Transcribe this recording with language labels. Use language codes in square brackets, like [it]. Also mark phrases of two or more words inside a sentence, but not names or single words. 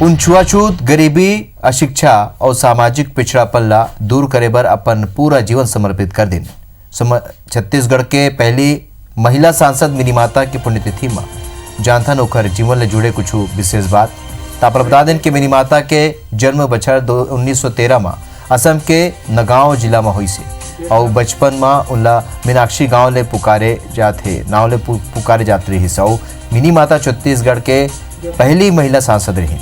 [hne] उन छुआछूत, गरीबी, अशिक्षा और सामाजिक पिछड़ापन ला दूर करे बर अपन पूरा जीवन समर्पित कर दिन। छत्तीसगढ़ के पहली महिला सांसद मिनी माता की पुण्यतिथि में जानथन ओखर जीवन ले जुड़े कुछ विशेष बात। तापर बता दें कि मिनी माता के जन्म बछर 1913 में असम के नगांव जिला में हुई से और बचपन में उनला मीनाक्षी गांव ले पुकारे जाते रही सौ। मिनी माता छत्तीसगढ़ के पहली महिला सांसद रही।